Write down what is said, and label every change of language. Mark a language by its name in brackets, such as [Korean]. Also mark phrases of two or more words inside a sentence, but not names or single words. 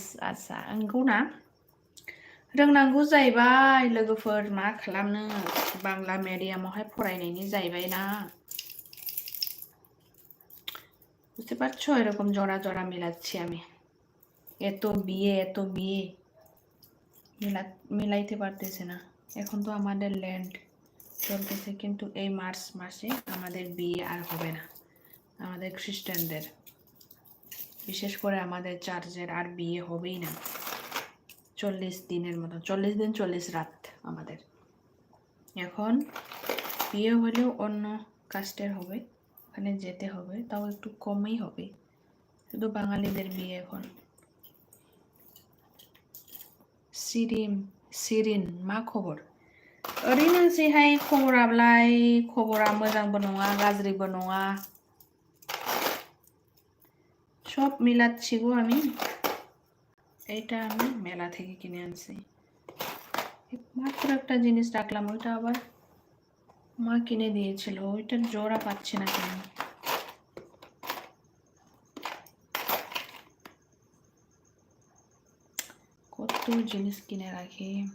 [Bodo] आच्छा, नंगौ ना? रोंनांगौ जाहैबाय लोगोफोर, मा खालामनो, बांला मिडियामावहाय फरायनायनि जाहैबाय ना। [Bangla] বুঝতে পারছো, এরকম জোড়া জোড়া মেলাচ্ছি আমি। এত বিয়ে মিলাইতে পারতেছে না। এখন তো আমাদের ল্যান্ড চলতেছে, কিন্তু এই মার্চ মাসে আমাদের বিয়ে আর হবে না। আমাদের খ্রিস্টানদের, বিশেষ করে আমাদের চার্চের আর বিয়ে হবেই না 40 দিনের মতো, 40 দিন 40 রাত আমাদের। এখন বিয়ে হলেও অন্য কাস্টের হবে, ওখানে যেতে হবে, তাও একটু কমই হবে। শুধু বাঙালিদের বিয়ে এখন। [Bodo] सिरिन मा खबर? ओरैनोसैहाय खबरालाय, खबरा मोजांबो नङा गाज्रिबो नङा, [Bangla] সব মিলাচ্ছি গো আমি। এইটা আমি মেলা থেকে কিনে আনছি, মাত্র একটা জিনিস রাখলাম, ওইটা আবার মা কিনে দিয়েছিল, ওইটার জোড়া পাচ্ছি না কেন। কত জিনিস কিনে রাখি।